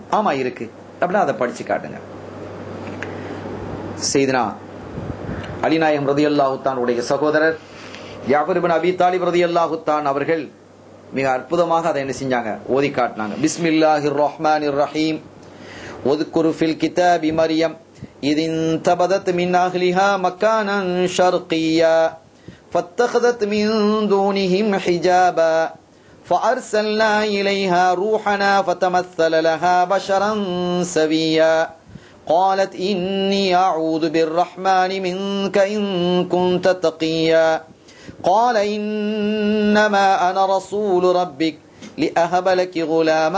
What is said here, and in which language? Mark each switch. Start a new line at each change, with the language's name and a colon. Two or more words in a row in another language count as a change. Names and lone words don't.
Tamil: ஆமா இருக்கு அப்படின்னா அதை படிச்சு காட்டுங்க. சையதுனா அலி நாயகம்
Arabic: رضي الله تعالى
Tamil: உடைய சகோதரர் ஜாஃபர் இப்னு அபி தாலிப்
Arabic: رضي الله تعالى
Tamil: அவர்கள் மிக அற்புதமாக அதை என்ன செஞ்சாங்க, ஓதி காட்டினாங்க.
Arabic: بسم الله الرحمن الرحيم. واذكر في الكتاب مريم إذ انتبذت من أهلها مكانا شرقيا فاتخذت من دونهم حجابا فأرسلنا إليها روحنا فتمثل لها بشرا سويا قالت إني أعوذ بالرحمن منك إن كنت تقيا قال إنما أنا رسول ربك لأهب لك غلاما